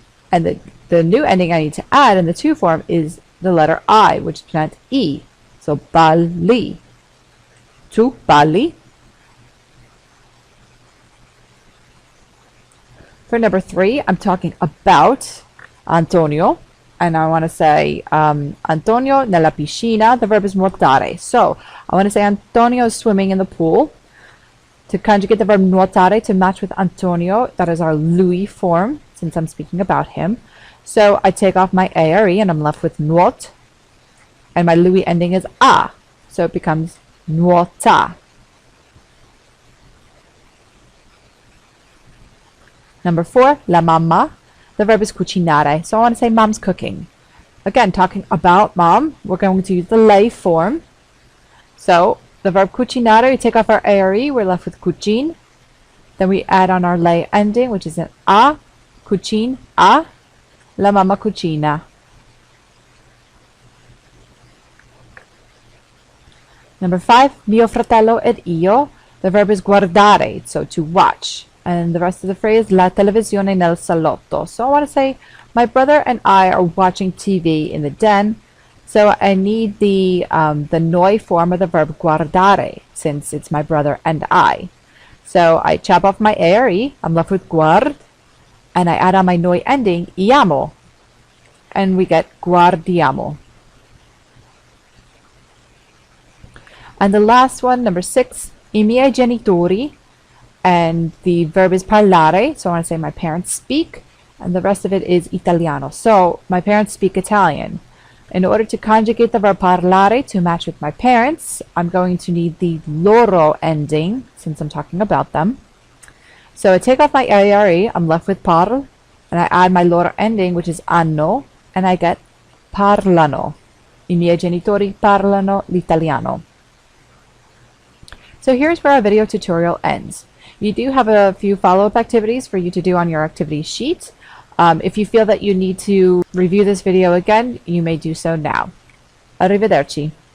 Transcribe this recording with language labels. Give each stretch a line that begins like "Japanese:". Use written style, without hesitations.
English: And the new ending I need to add in the tu form is the letter I, which is pronounced E.
Italian: So balli. Tu balli.
English: For number three, I'm talking about Antonio. And I want to say Antonio nella piscina. The verb is nuotare. So I want to say Antonio is swimming in the pool. To conjugate the verb nuotare to match with Antonio, that is our lui form, since I'm speaking about him. So I take off my are and I'm left with nuot. And my lui ending is a. So it becomes nuota. Number four, la mamma. The verb is cucinare. So I want to say mom's cooking. Again, talking about mom, we're going to use the lei form. So the verb cucinare, we take off our are, we're left with cucin. Then we add on our lei ending, which is an a, cucin, a, la mamma cucina. Number five, mio fratello ed io. The verb is guardare, so to watch. And the rest of the phrase, la televisione nel salotto. So I want to say, my brother and I are watching TV in the den. So I need the noi form of the verb guardare, since it's my brother and I. So I chop off my are, I'm left with guard, and I add on my noi ending, iamo, and we get guardiamo. And the last one, number six, I miei genitori, and the verb is parlare, so I want to say my parents speak, and the rest of it is italiano. So my parents speak Italian. In order to conjugate the verb parlare to match with my parents, I'm going to need the loro ending, since I'm talking about them. So I take off my are, I'm left with parl, and I add my loro ending, which is anno, and I get parlano.
Italian: I miei genitori parlano l'italiano.
English: So here's where our video tutorial ends. You do have a few follow-up activities for you to do on your activity sheet. If you feel that you need to review this video again, you may do so now. Arrivederci.